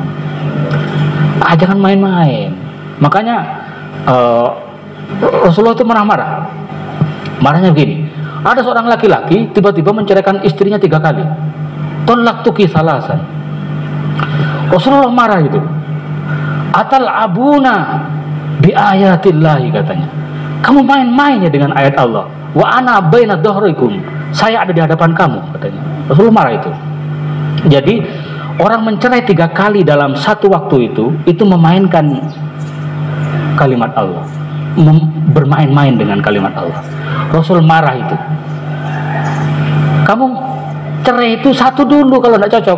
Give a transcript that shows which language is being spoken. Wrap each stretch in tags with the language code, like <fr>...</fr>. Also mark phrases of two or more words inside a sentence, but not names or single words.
<id>Jangan main-main. Makanya Rasulullah itu marah-marah. Marahnya begini, ada seorang laki-laki tiba-tiba menceraikan istrinya 3 kali.</id> <ar>طلقتك ثلاثا.</ar> <id>Rasulullah marah itu.</id> <ar>أتلعبون بآيات الله,</ar> <id>katanya. Kamu main-main ya dengan ayat Allah.</id> <ar>وأنا بين ظهركم.</ar> <id>Saya ada di hadapan kamu, katanya. Rasulullah marah itu. Jadi orang mencerai 3 kali dalam satu waktu itu memainkan kalimat Allah, bermain-main dengan kalimat Allah. Rasul marah itu. Kamu cerai itu 1 dulu kalau tidak cocok.</id>